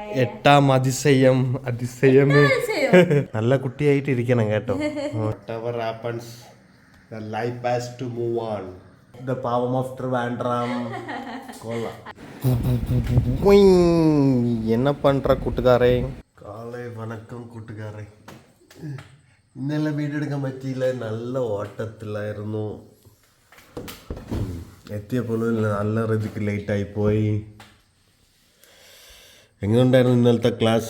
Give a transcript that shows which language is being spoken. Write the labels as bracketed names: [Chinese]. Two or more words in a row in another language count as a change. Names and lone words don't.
[Malayalam] എട്ടാം അതിശയം അതിശയം നല്ല കുട്ടിയായിട്ട് ഇരിക്കണം കേട്ടോ. [English] Whatever happens, the life has to move on. The പാവം of Trivandrum. [Malayalam] കൊള്ളാം. [Tamil] என்ன பண்ற കൂട്ടുകാരെ? காலை வணக்கம் [Malayalam] കൂട്ടുകാരെ. ഇന്നലെ വീഡിയോ എടുക്കാൻ പറ്റിയില്ല, നല്ല ഓട്ടത്തിലായിരുന്നു. എത്തിയപ്പോഴും നല്ല രീതിക്ക് ലേറ്റായിപ്പോയി. എങ്ങനെയുണ്ടായിരുന്നു ഇന്നലത്തെ ക്ലാസ്?